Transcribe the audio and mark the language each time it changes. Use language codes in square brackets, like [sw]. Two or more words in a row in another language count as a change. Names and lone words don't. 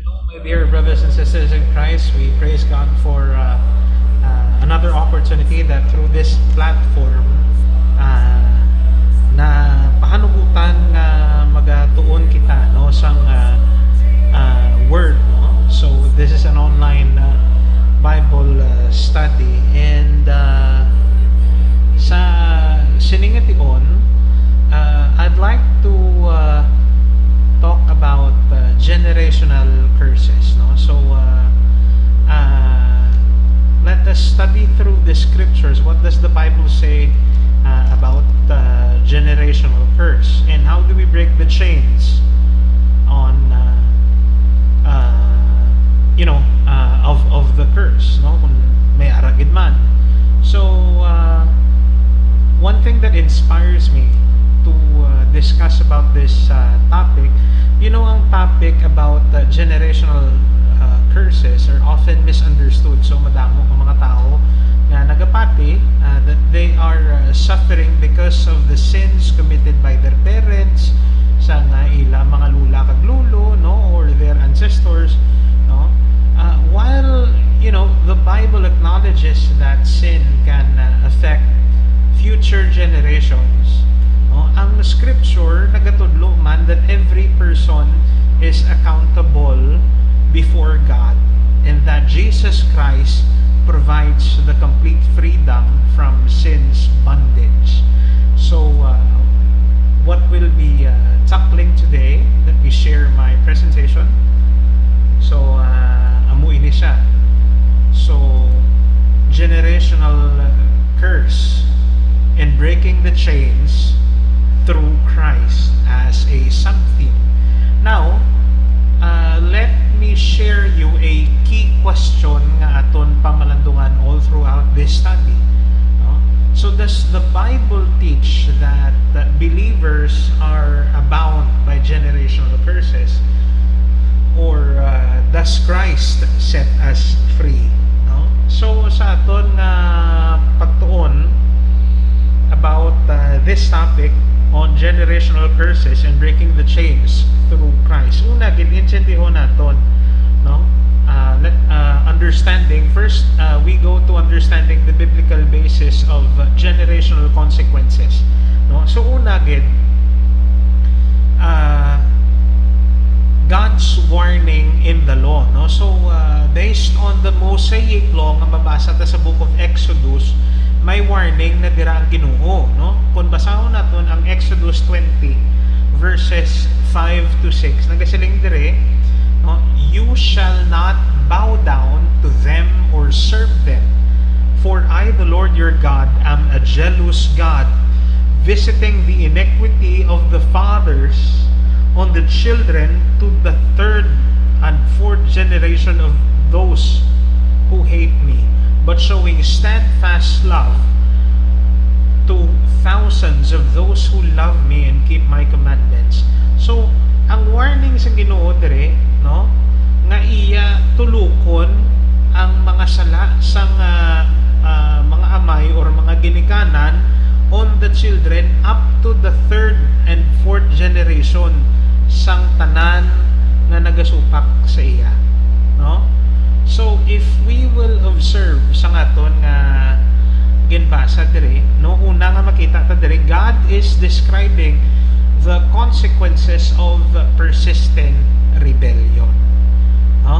[en] My dear brothers and sisters in Christ, we praise God for another opportunity that through this platform [hil] na pahanugutan nga magatuon kita no sang [en] word no. So this is an online Bible study, and [hil] sa siningation [en] I'd like to talk about generational curses no. So let us study through the scriptures. What does the Bible say about generational curse, and how do we break the chains on of the curse no, [hil] kung may aragid man. [en] So one thing that inspires me to discuss about this topic, ang topic about generational curses are often misunderstood. So [hil] madamo ang mga tao na nagapati [en] that they are suffering because of the sins committed by their parents, [hil] sa nga ila mga lula kag lulo no, [en] or their ancestors no. While the Bible acknowledges that sin can affect future generations no, [hil] ang scripture nagatudlo man [en] that every person is accountable before God, and that Jesus Christ provides the complete freedom from sin's bondage. So what we'll be tackling today, let me share my presentation. [hil] So amuin ni siya. [en] So generational curse and breaking the chains through Christ as a something. Now let me share you a key question [hil] nga aton pamalandungan [en] all throughout this study no? So does the Bible teach that believers are bound by generational curses, or does Christ set us free no? So [hil] sa aton nga pagtuon [en] about this topic on generational curses and breaking the chains through Christ, [hil] una gid-intindiho naton no, [en] understanding first. We go to understanding the biblical basis of generational consequences no. So [hil] una gid [en] God's warning in the law no. So based on the Mosaic law [hil] nga mabasa ta sa [en] book of Exodus, [hil] may warning na dira ang Ginoo no. Kung basahon naton ang Exodus 20 verses 5 to 6, nagasiling dire no, [en] you shall not bow down to them or serve them, for I the Lord your God am a jealous God, visiting the iniquity of the fathers on the children to the third and fourth generation of those who hate me, but showing steadfast love to thousands of those who love me and keep my commandments. [hil] So ang warning sa Ginoo dire no, nga iya tulukon ang mga sala sang mga amay or mga ginikanan [en] on the children up to the third and fourth generation [hil] sang tanan nga nagasupak sa iya no. [en] So if we will observe [hil] sa aton nga ginbasa dire no, una nga makita ta dire, [en] God is describing the consequences of persistent rebellion no.